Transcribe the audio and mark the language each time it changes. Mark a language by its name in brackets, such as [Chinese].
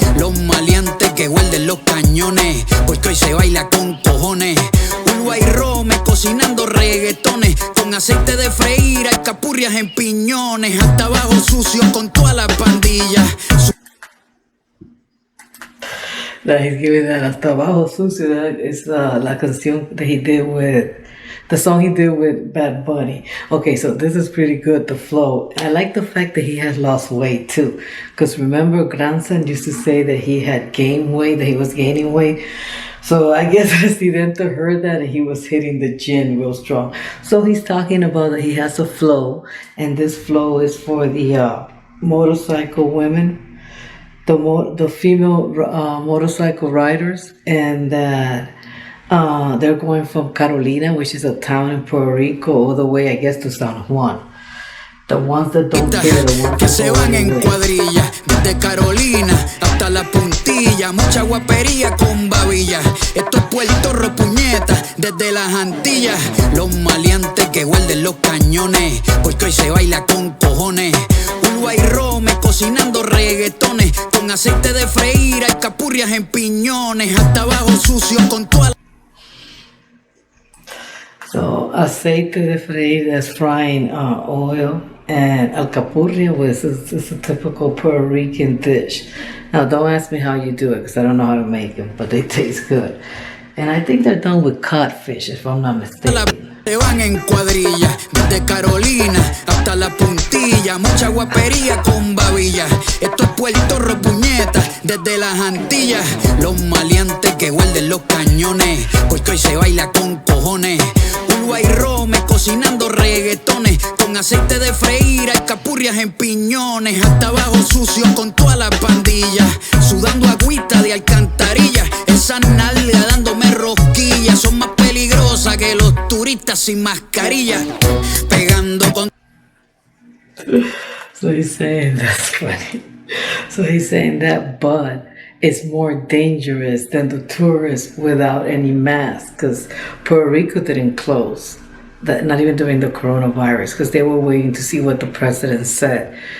[Spanish] Los maleantes que guarden los cañones, porque hoy se baila con cojones. Uruguay Rome cocinando reggaetones, con aceite de freír, alcapurrias en piñones. Hasta abajo sucio con toda la pandilla. [English] That he's giving that [Spanish] hasta abajo sucio. [English] That is [Spanish] la canción [English] that he did with the song he did with Bad Bunny. Okay, so this is pretty good, the flow. I like the fact that he has lost weight too, because remember Grandson used to say that he had gained weight, that he was gaining weight. So I guess Residente heard that and he was hitting the gym real strong. So he's talking about that he has a flow, and this flow is for the motorcycle women, the female motorcycle riders, and that they're going from Carolina, which is a town in Puerto Rico, all the way, I guess, to San Juan. The ones that don't care, the ones [Spanish] que [English] that [Spanish] se van en cuadrilla, desde Carolina hasta la puntilla, mucha guapería con babilla. Esto es Puerto Rico, puñeta, desde las Antillas. Los maleantes que guarden los cañones, porque hoy se baila con cojones. Uruguay Rome cocinando reggaetones, con aceite de freír, alcapurrias en piñones. Hasta abajo sucio con toda la... [English] So [Spanish] aceite de freír, [English] that's frying oil, and alcapurria was is a typical Puerto Rican dish. Now don't ask me how you do it because I don't know how to make them, but they taste good. And I think they're done with codfish, if I'm not mistaken. [Spanish] Se van en cuadrilla, desde Carolina hasta la puntilla, mucha guapería con babilla. Esto es Puerto Rico, puñeta, desde las Antillas. Los maleantes que guarden los cañones, porque hoy se baila con cojones. Uruguay Rome cocinando reggaetones, con aceite de freír, alcapurrias en piñones. Hasta abajo sucio con toda la pandilla, sudando agüita de alcantarilla. Esa nalga dándome rosquillas, son más peligrosas que los turistas sin mascarilla, pegando con... [English] So he's saying, that's funny. So he's saying that bud is more dangerous than the tourists without any mask, because Puerto Rico didn't close, that not even during the coronavirus, because they were waiting to see what the president said.